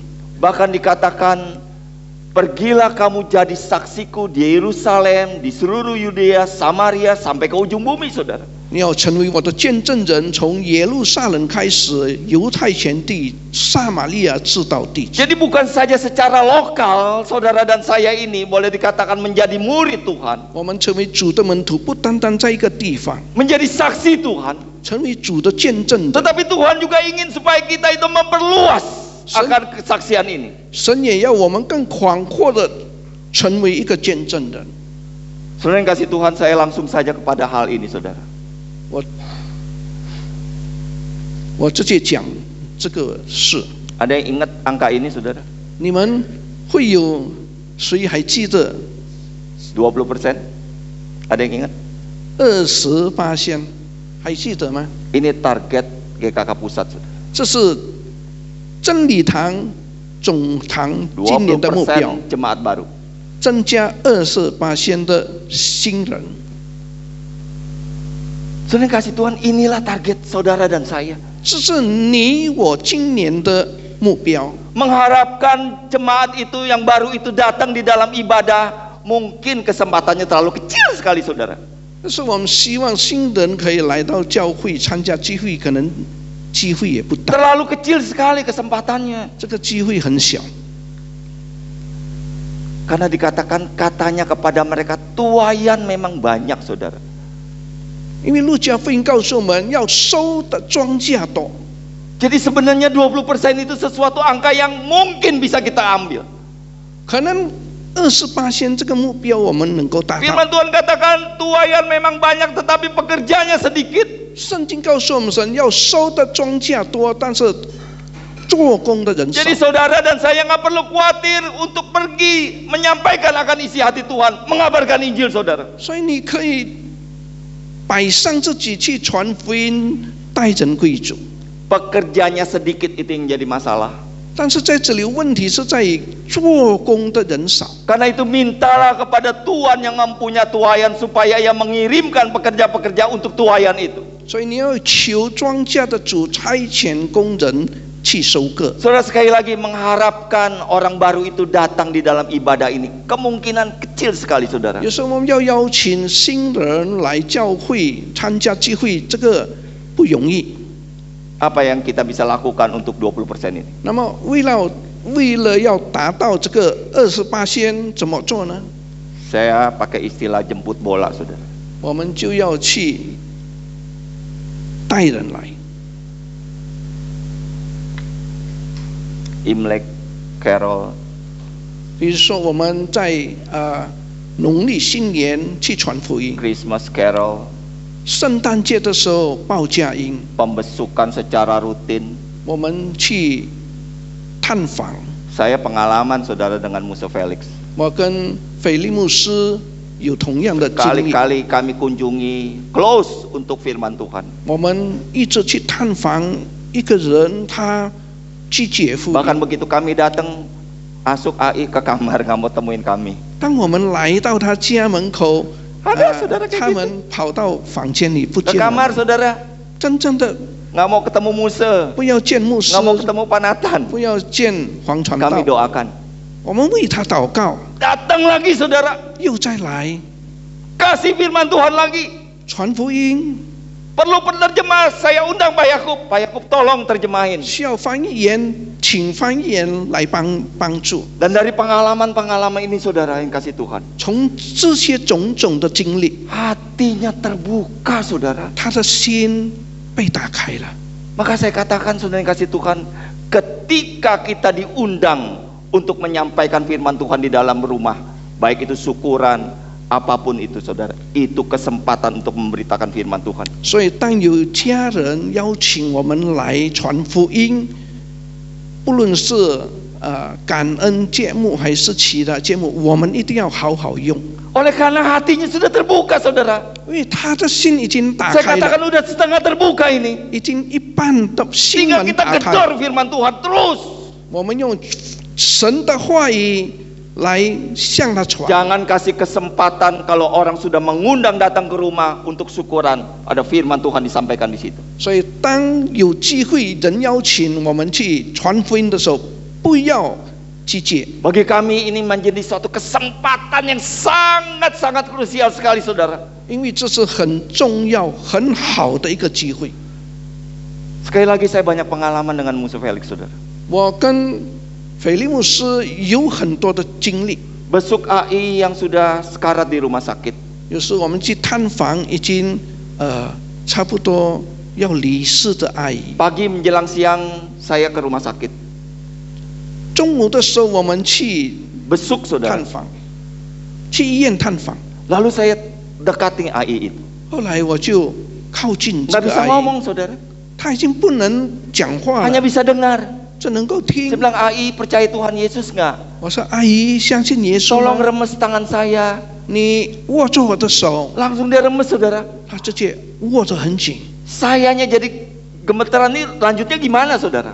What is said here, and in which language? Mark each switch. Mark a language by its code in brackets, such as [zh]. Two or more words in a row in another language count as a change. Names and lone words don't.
[id] bahkan dikatakan, pergilah kamu jadi saksiku di Yerusalem, di seluruh Yudea, Samaria, sampai ke ujung bumi, saudara. [zh] 你要成为我的见证人，从耶路撒冷开始，犹太全地、撒玛利亚直到地极。 [id] Jadi bukan saja secara lokal, saudara dan saya ini boleh dikatakan menjadi murid Tuhan, [zh] 我们成为主的门徒，不单单在一个地方， [id] menjadi saksi Tuhan, [zh] 成为主的见证人。 [id] tetapi Tuhan juga ingin supaya kita itu memperluas akan kesaksian ini. [zh] 神也要我们更广阔的成为一个见证人。 [id] Saudara yang kasih Tuhan, saya langsung saja kepada hal ini, saudara. [zh] 我直接讲这个事， [id] Ada yang ingat angka ini, saudara? [zh] 你们会有谁还记得 [id] 20%? Ada yang ingat? [zh] 28%？ 还记得吗？ [id] Ini target GKK Pusat, saudara. [zh] 这是真理堂总堂今年的目标， [id] 20% jemaat baru. [zh] 增加28%的新人。 [id] Saudara yang kasih Tuhan, inilah target saudara dan saya. [zh] 这是你我今年的目标。 [id] Mengharapkan jemaat itu yang baru itu datang di dalam ibadah, mungkin kesempatannya terlalu kecil sekali, saudara. [zh] 但是我们希望新人可以来到教会参加聚会，可能机会也不大， [id] Terlalu kecil sekali kesempatannya. [zh] 这个机会很小。 [id] Karena dikatakan katanya kepada mereka, tuaian memang banyak, saudara. [zh] 因为路加福音告诉我们要收的庄稼多， [id] Jadi sebenarnya 20% itu sesuatu angka yang mungkin bisa kita ambil. [zh] 可能28%这个目标我们能够达到。 [id] Firman Tuhan katakan tuaian memang banyak tetapi pekerjanya sedikit. [zh] 圣经告诉我们，神要收的庄稼多，但是做工的人少。 [id] Jadi saudara dan saya nggak perlu khawatir untuk pergi menyampaikan akan isi hati Tuhan, mengabarkan Injil, saudara. [zh] 所以你可以摆上自己去传福音，带人归主。 [id] Pekerjanya sedikit itu yang jadi masalah. [zh] 但是在这里问题是在于做工的人少。 [id] Karena itu mintalah kepada Tuhan yang mempunyai tuaian supaya Ia mengirimkan pekerja-pekerja untuk tuaian itu. [zh] 所以你要求庄稼的主差遣工人去收割。 [id] Saudara, sekali lagi mengharapkan orang baru itu datang di dalam ibadah ini kemungkinan kecil sekali, saudara. [zh] 有时候我们要邀请新人来教会参加聚会，这个不容易。 [id] Apa yang kita bisa lakukan untuk 20% ini? [zh] 那么为了要达到这个28%，怎么做呢？ [id] Saya pakai istilah jemput bola, saudara. [zh] 我们就要去带人来。 [id] Imlek, Carol, [zh] 比如说我们在农历新年去传福音， [id] Christmas Carol, [zh] 圣诞节的时候报佳音， [id] pembesukan secara rutin. [zh] 我们去探访。 [id] Saya pengalaman, saudara, dengan Musa Felix. [zh] 我跟腓利牧师有同样的经历。 [id] Kali-kali kami kunjungi close untuk firman Tuhan. [zh] 我们一直去探访一个人，他拒绝福音。 [id] Bahkan begitu kami datang, masuk AI ke kamar nggak mau temuin kami. [zh] 当我们来到他家门口， [id] Ada saudara kayak [zh] 他们跑到房间里不 [id] Ke [zh] 见 [id] kamar, [zh] 了。 [id] saudara, [zh] 真正的 [id] nggak mau ketemu Musa, [zh] 不要见牧师， [id] nggak mau ketemu Panatan. [zh] 不要见黄传 [id] Kami [zh] 道， [id] doakan. [zh] 我们为他祷告， [id] Datang lagi, saudara, [zh] 又再来 [id] kasih firman Tuhan lagi. [zh] 传福音。 [id] Perlu penerjemah, saya undang Pak Yakub. Pak Yakub tolong terjemahin. [zh] 需要翻译员，请翻译员来帮助。 [id] Dan dari pengalaman-pengalaman ini, saudara, yang kasih Tuhan, [zh] 从这些种种的经历， [id] hatinya terbuka, saudara. [zh] 他的心被打开了。 [id] Maka saya katakan, saudara yang kasih Tuhan, ketika kita diundang untuk menyampaikan firman Tuhan di dalam rumah, baik itu syukuran, apapun itu, saudara, itu kesempatan untuk memberitakan firman Tuhan. [zh] 所以，当有家人邀请我们来传福音，不论是感恩节目还是其他节目，我们一定要好好用， [id] Oleh karena hatinya sudah terbuka, saudara. [zh] 因为他的心已经打 [id] Saya [zh] 开 [id] katakan [zh] 了， [id] udah setengah terbuka ini. [zh] 已经一半的心 [id] Sehingga [zh] 门 [id] kita [zh] 打开。 [id] gedor firman Tuhan terus. [zh] 我们用神的话语来向他传。 [id] Jangan kasih kesempatan kalau orang sudah mengundang datang ke rumah untuk syukuran, ada firman Tuhan disampaikan di situ. [zh] 所以，当有机会人邀请我们去传福音的时候，不要拒绝。 [id] Bagi kami ini menjadi suatu kesempatan yang sangat-sangat krusial sekali, saudara. [zh] 因为这是很重要、很好的一个机会。 [id] Sekali lagi saya banyak pengalaman dengan Musa Felix, saudara. [zh] 我跟腓利牧师有很多的经历， [id] Besuk AI yang sudah sekarat di rumah sakit. [zh] 有时我们去探访已经差不多要离世的阿姨。 [id] Pagi menjelang siang saya ke rumah sakit. [zh] 中午的时候我们去 [id] Besuk, saudara. [zh] 探访，去医院探访。 [id] Lalu saya dekati AI itu. [zh] 后来我就靠近这 [id] Nggak [zh] 个 [id] bisa [zh] 阿姨， [id] ngomong, saudara. [zh] 她已经不能讲话 [id] Hanya [zh] 了， [id] bisa dengar. [zh] 只能够 [id] Saya [zh] 听。 [id] bilang, AI percaya Tuhan Yesus nggak? [zh] 我说阿姨，相信耶稣 [id] Tolong [zh] 吗？ [id] remes tangan saya. [zh] 你握住我的手， [id] Langsung dia remes, saudara. [zh] 她直接握着很紧。 [id] Sayanya jadi gemeteran ini lanjutnya gimana, saudara?